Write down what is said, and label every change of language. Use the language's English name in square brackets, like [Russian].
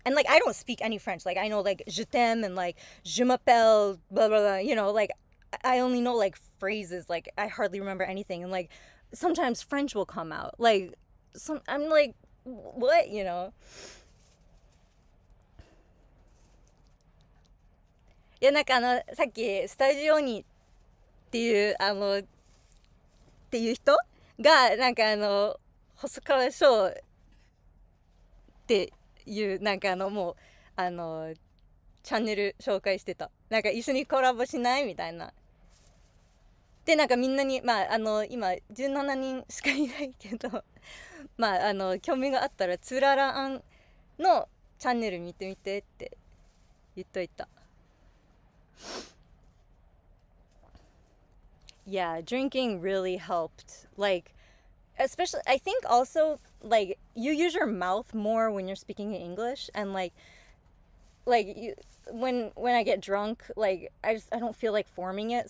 [English] And like I don't speak any French. Like I know like [French] je t'aime [English] and like [French] je m'appelle [English] blah blah blah, you know, like I only know like phrases, like I hardly remember anything. And like sometimes French will come out. Like I'm like what, you know? [Japanese] いやなんかさっきスタジオにっていうっていう人がなんか細川翔っていうなんかもうチャンネル紹介してた。なんか一緒にコラボしないみたいな。でなんかみんなにまあ今17人しかいないけどまあ興味があったらつららあんのチャンネル見てみてって言っといた。 [English] Yeah, drinking really helped. Like, especially, I think also, like, you use your mouth more when you're speaking in English. And, when I get drunk, like, I don't feel like forming it.